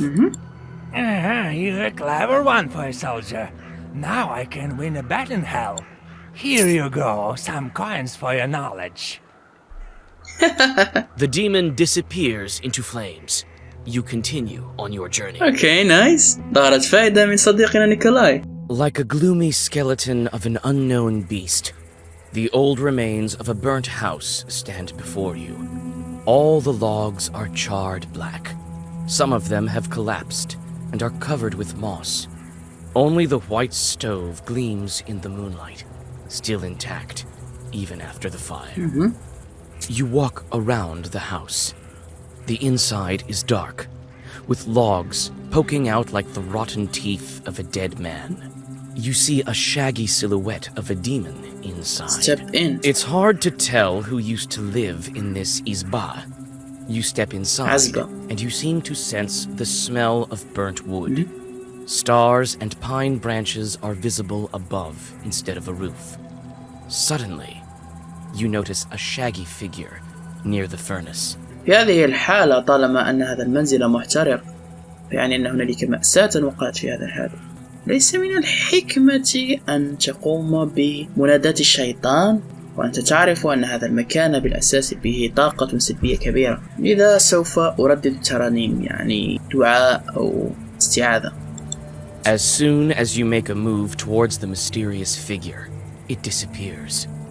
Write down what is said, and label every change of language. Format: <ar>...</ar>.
<en>You're a clever one for a soldier. Now I can win a bet in hell. Here you go, some coins for your knowledge. The demon disappears into flames. You continue on your journey. Okay, nice.</en> <ar>ظهرت فائدة من صديقنا نيكولاي.</ar> <en>Like a gloomy skeleton of an unknown beast, the old remains of a burnt house stand before you. All the logs are charred black. Some of them have collapsed and are covered with moss. Only the white stove gleams in the moonlight, still intact, even after the fire. You walk around the house. The inside is dark, with logs poking out like the rotten teeth of a dead man. You see a shaggy silhouette of a demon inside. Step in. It's hard to tell who used to live in this izba. You step inside, Azba. and you seem to sense the smell of burnt wood. Stars and pine branches are visible above instead of a roof. Suddenly, you notice a shaggy figure near the furnace.</en> <ar>في هذه الحالة طالما أن هذا المنزل محترق يعني أن هنالك مأساة وقعت في هذا الحال. ليس من الحكمة أن تقوم بمناداة الشيطان وأنت تعرف أن هذا المكان بالأساس به طاقة سلبية كبيرة. لذا سوف أردد ترانيم يعني دعاء أو استعاذة.</ar> <en>As soon as you make a move towards the mysterious figure, it disappears.</en>